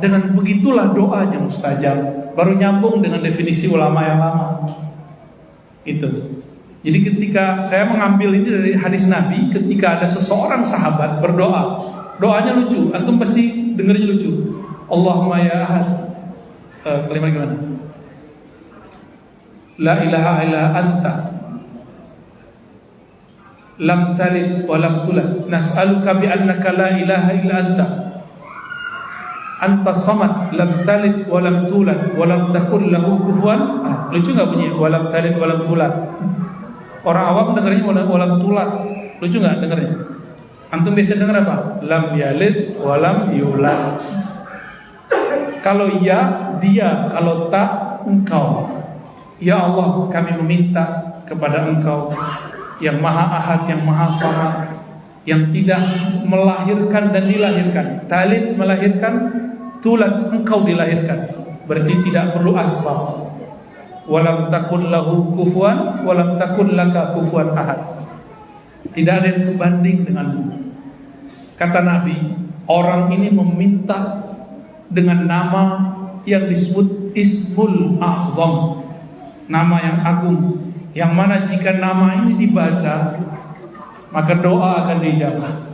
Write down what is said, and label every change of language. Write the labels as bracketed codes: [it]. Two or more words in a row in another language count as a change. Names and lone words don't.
[id] Dengan begitulah doanya mustajab. Baru nyambung dengan definisi ulama yang lama. Itu. Jadi ketika saya mengambil ini dari hadis Nabi, ketika ada seseorang sahabat berdoa, doanya lucu. Antum pasti dengarnya lucu. [ar] اللهم يا أحد. [id] Kalimat gimana? [ar] لا إله إلا أنت. لم تلد ولم تولد. نسألك بأنك لا إله إلا أنت صمد لم تلد ولم تولد ولم تكن له كفوا. [id] Lucu enggak bunyi [ar] ولم تلد ولم تولد? [id] Orang awam dengarnya [ar] ولم تولد. [id] Lucu enggak dengarnya? Antum biasa dengar apa? [ar] لم يلد ولم يولد. [id] Kalau iya, dia. Kalau tak, engkau. Ya Allah, kami meminta kepada engkau yang maha ahad, yang maha samad, yang tidak melahirkan dan dilahirkan. Talid melahirkan, tulad engkau dilahirkan. Berarti tidak perlu asbab. [ar] ولم تكن له كفوا ولم تكن لك كفوا أحد. [id] Tidak ada yang sebanding denganmu. Kata Nabi, orang ini meminta dengan nama yang disebut [ar] اسم الأعظم, [id] nama yang agung, yang mana jika nama ini dibaca maka doa akan dijawab.